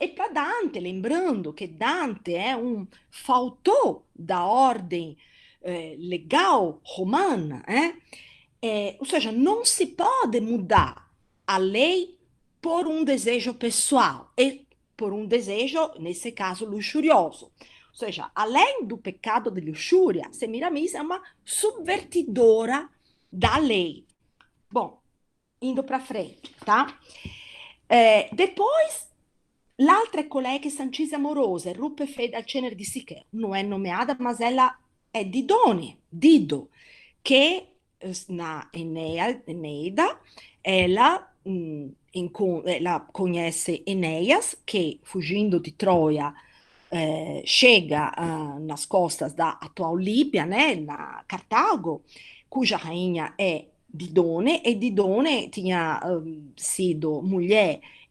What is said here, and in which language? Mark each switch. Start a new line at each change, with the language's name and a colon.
Portuguese: E para Dante, lembrando que Dante é um faltou da ordem legal romana, ou seja, não se pode mudar a lei por um desejo pessoal e por um desejo, nesse caso, luxurioso. Ou seja, além do pecado de luxúria, Semiramis é uma subvertidora da lei. Bom, indo para frente, tá?
Italian: Depois, l'altra è colei che s'ancise amorosa e ruppe fede al cenere di Sicheo.
Portuguese: Non è nomeada,
Italian: ma ella è
Portuguese: Didone, Dido, che na Eneida, ela, ela conhece Enéas, che fugindo di Troia chega nas costas da atual Líbia, né, na Cartago, cuja rainha é Didone, e Didone tinha sido mulher